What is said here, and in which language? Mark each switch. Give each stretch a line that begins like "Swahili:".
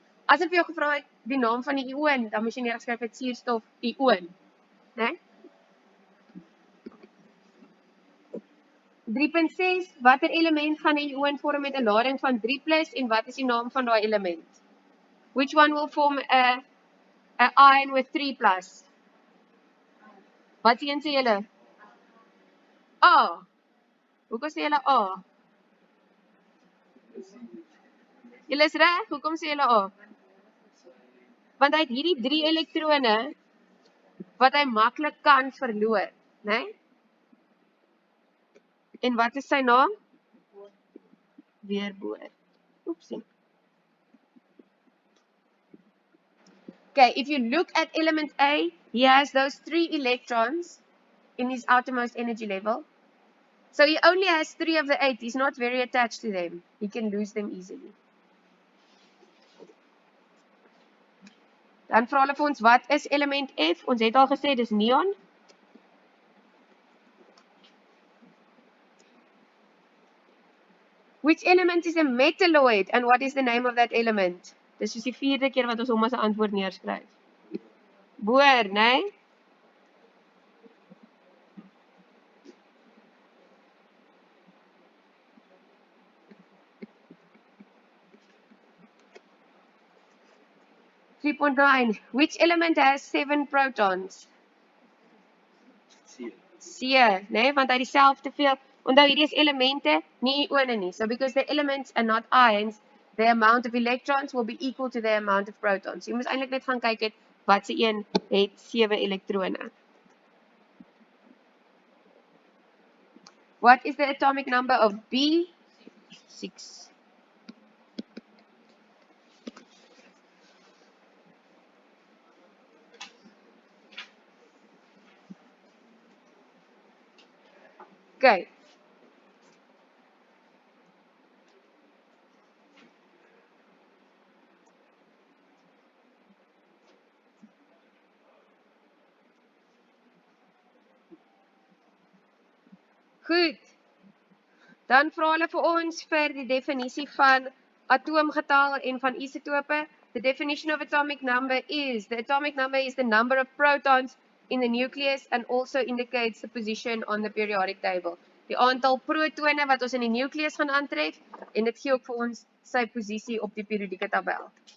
Afrikaans: As ek vir jou gevra het die naam van die ioon, dan moet jy neergeskryf het suurstof ioon, né? 3.6, watter element gaan 'n ioon vorm met 'n lading van 3+ en wat is die naam van daai element?
English: Which one will form a ion with 3+?
Afrikaans: Wat sien sê julle? A. Hoekom sê julle A? Julle is reg, hoekom sê julle A? Want hy het hierdie 3 elektrone wat hy maklik kan verloor, né? En wat is sy naam? Weerboor. Oepsie.
English: Okay, if you look at element A, he has those 3 electrons in his outermost energy level. So he only has 3 of the 8. He's not very attached to them. He can lose them easily.
Afrikaans: Dan vra hulle vir ons, wat is element F? Ons het al gesê, dis neon.
English: Which element is a metalloid and what is the name of that element?
Afrikaans: Dis soos die 4de keer wat ons hom as 'n antwoord neerskryf. Boor, né? Nee?
English: Which element has 7 protons?
Afrikaans: C, né? Nee? Want hy het dieselfde veel. Onthou hierdie is elemente, nie ione nie.
English: So because the elements are not ions, the amount of electrons will be equal to the amount of protons.
Afrikaans: Jy moet eintlik net gaan kyk het wat se een het 7 elektrone.
English: What is the atomic number of B? 6. Okay.
Afrikaans: Goed. Dan vra hulle vir ons vir die definisie van atoomgetal en van isotope.
English: The definition of atomic number is, the atomic number is the number of protons in the nucleus and also indicates the position on the periodic table.
Afrikaans: Die aantal protone wat ons in die nucleus gaan aantref en dit gee ook vir ons sy posisie op die periodieke tabel.